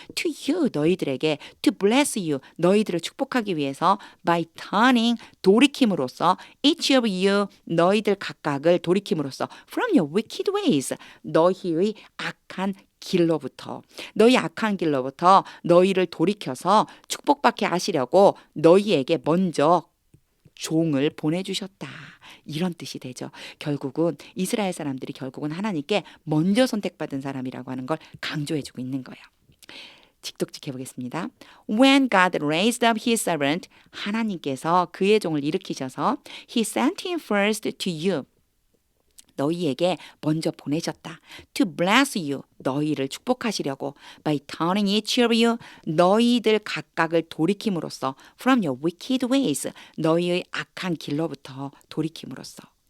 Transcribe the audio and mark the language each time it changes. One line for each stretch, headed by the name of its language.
English: To you,
Korean: 너희들에게
English: to bless you,
Korean: 너희들을 축복하기 위해서
English: by turning,
Korean: 돌이킴으로써
English: each of you,
Korean: 너희들 각각을 돌이킴으로써
English: from your wicked ways,
Korean: 너희의 악한 길로부터 너희 악한 길로부터 너희를 돌이켜서 축복받게 하시려고 너희에게 먼저 종을 보내주셨다. 이런 뜻이 되죠. 결국은 이스라엘 사람들이 결국은 하나님께 먼저 선택받은 사람이라고 하는 걸 강조해주고 있는 거예요. 직독직해 보겠습니다.
English: When God raised up his servant,
Korean: 하나님께서 그의 종을 일으키셔서
English: he sent him first to you.
Korean: 너희에게 먼저 보내셨다.
English: To bless you.
Korean: 너희를 축복하시려고.
English: By turning each of you.
Korean: 너희들 각각을 돌이킴으로써.
English: From your wicked ways.
Korean: 너희의 악한 길로부터 돌이킴으로써.